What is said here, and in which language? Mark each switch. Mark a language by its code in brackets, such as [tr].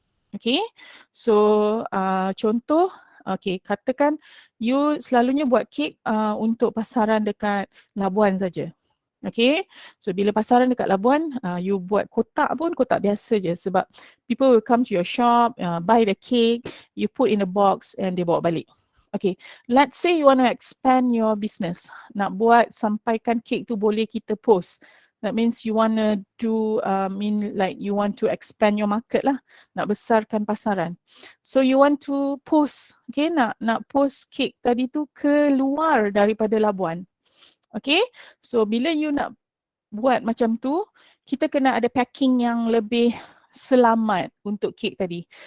[ms] Okay, so contoh, okay, katakan you selalunya buat kek untuk pasaran dekat Labuan saja. Okay, so bila pasaran dekat Labuan, you buat kotak pun kotak biasa je sebab [en] people will come to your shop, buy the cake, you put in a box and they [ms] bawa balik. [en] Okay, let's say you want to expand your business. [ms] Nak buat sampaikan cake tu boleh kita post. [en] That means you want to do, like you want to expand your market lah. [ms] Nak besarkan pasaran. [en] So you want to post, [ms] okay, nak post cake tadi tu keluar daripada Labuan. Okay, so bila you nak buat macam tu, kita kena ada packing yang lebih selamat untuk kek tadi.